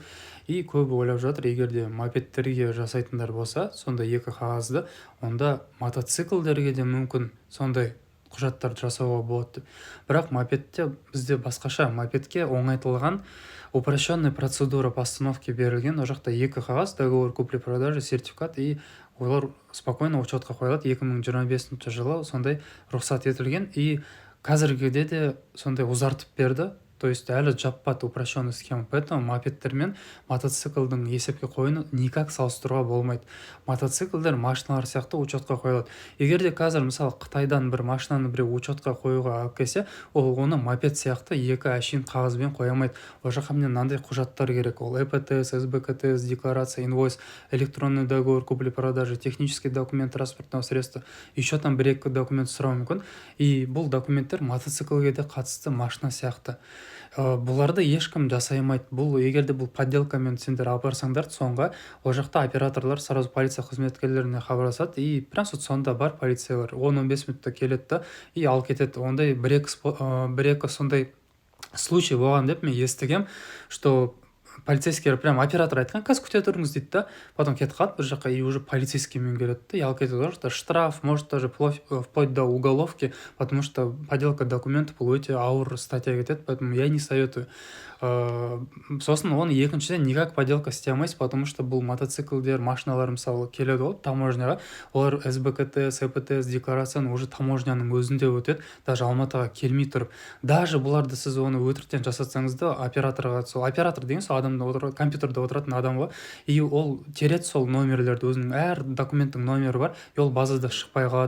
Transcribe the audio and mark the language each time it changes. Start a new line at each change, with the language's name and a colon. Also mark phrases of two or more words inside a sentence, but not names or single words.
Kazakh: И көбі ойлап жатыр, егер де мопедтерге жасайтындар болса, сондай екі қағазды, онда мотоциклдерге де мүмкін сондай құжаттарды жасауға болады деп. Бірақ мопедте бізде басқаша. Мопедке оңайтылған
Russian: упрощенный процедура постановки
Kazakh: берілген. Ол жақта екі қағаз,
Russian: договор купли-продажи, сертификат, и олар спокойно
Kazakh: учетқа қойылады. 2025 жылы сондай рұқсат етілген. И қазіргіде де сондай ұзартып берді.
Russian: То есть
Kazakh: әлі жаппады
Russian: упрощенный схема.
Kazakh: Поэтому мопедтер мен мотоциклдің есепке қойыны никак салыстыруға болмайды. Мотоциклдер машиналар сияқты учетқа қойылады. Егер де қазір мысалы Қытайдан бір машинаны біреу учетқа қоюға алып келсе, ол оны мопед сияқты екі әшейін қағазбен қоя алмайды. Ол жаққа мне мынандай құжаттар керек.
Russian: Ол ЭПТС, СБКТС, декларация, инвойс, электронный договор купли-продажи, технический документ транспортного средства. Еще там
Kazakh: бір-екі документ сұрау мүмкін. И бұл документтер мотоциклге де қатысты машина сияқты. Бұларды ешкім жасай алмайды. Бұл егерде бұл подделкамен сендер алып барсаңдар соңға, ол жақта операторлар сразу полиция қызметкерлеріне хабарласады,
Russian: и прям
Kazakh: сонда бар полициялар 10-15 минутта келеді да, и алып кетеді. Ондай бір-екі сондай случай болған деп мен естігем, что полицейскер прям оператор айтқан, қазір күте тұрыңыз дейді да, потом кетіп қалады бір жаққа,
Russian: и уже
Kazakh: полицейскиймен келеді да, и алып кетеді. Ол жақта
Russian: штраф, может даже вплоть до уголовки, потому что подделка документов
Kazakh: бұл өте ауыр
Russian: статья кетеді, поэтому я не советую.
Kazakh: Сосын оны екіншіден никак подделка істей алмайсыз,
Russian: потому что
Kazakh: бұл мотоциклдер, машиналар мысалы келеді ғой таможняға, олар СБКТС, ЭПТС декларацияны уже таможняның өзінде өтеді, даже Алматыға келмей тұрып. Даже бұларды сіз оны өтіріктен жасатсаңыз да, операторға, сол оператор деген сол адамда компьютерде отыратын адам ғой, и ол тереді сол номерлерді, өзінің әр документтің номері бар, и ол базада шықпай қалады.